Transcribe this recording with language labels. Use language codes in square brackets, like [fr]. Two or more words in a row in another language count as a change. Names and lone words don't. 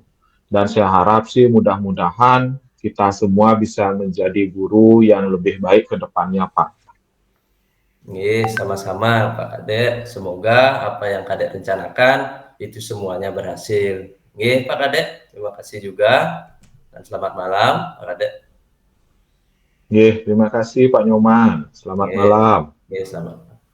[id] Dan saya harap sih mudah-mudahan kita semua bisa menjadi guru yang lebih baik ke depannya, Pak. Nggih, sama-sama Pak Kadek. Semoga apa yang Kadek rencanakan itu semuanya berhasil. Nggih, Pak Kadek, terima kasih juga dan selamat malam, Pak Kadek. Terima kasih Pak Nyoman. Selamat Nggih, malam. nggih, selamat.